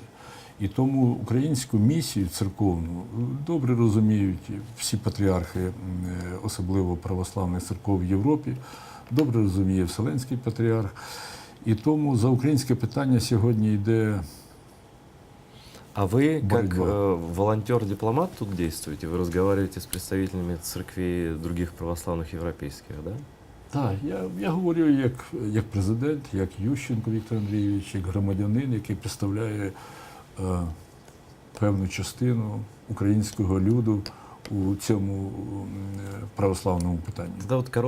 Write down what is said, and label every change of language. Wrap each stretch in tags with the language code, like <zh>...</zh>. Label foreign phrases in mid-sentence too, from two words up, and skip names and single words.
<uk>І тому українську місію церковну добре розуміють всі патріархи, особливо православних церков в Європі, добре розуміє Вселенський патріарх. І тому за українське питання сьогодні йде.</uk> <ru>А вы, как Борьба. волонтер-дипломат тут действуете? Вы разговариваете с представителями церквей других православных европейских, да?</ru> <uk>Так, я говорю як президент, як Ющенко Віктор Андрійович, як громадянин, який представляє певну частину українського люду у цьому православному питанні.</uk> <ru>Тогда вот</ru>